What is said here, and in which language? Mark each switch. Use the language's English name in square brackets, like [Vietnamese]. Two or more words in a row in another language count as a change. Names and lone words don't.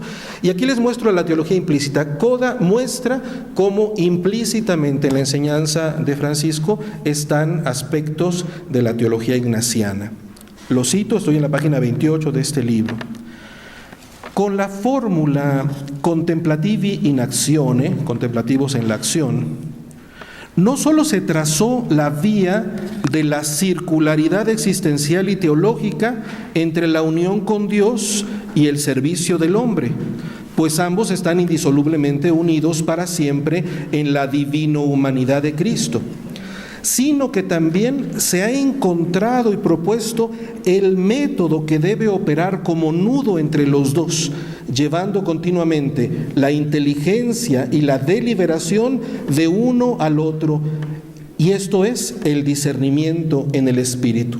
[Spanish] Y aquí les muestro la teología implícita. Coda muestra cómo implícitamente en la enseñanza de Francisco están aspectos de la teología ignaciana. Lo cito, estoy en la página 28 de este libro. Con la fórmula [Latin] contemplativi in actione, [Spanish] contemplativos en la acción, no solo se trazó la vía de la circularidad existencial y teológica entre la unión con Dios y el servicio del hombre, pues ambos están indisolublemente unidos para siempre en la divino humanidad de Cristo, sino que también se ha encontrado y propuesto el método que debe operar como nudo entre los dos, llevando continuamente la inteligencia y la deliberación de uno al otro, y esto es el discernimiento en el espíritu.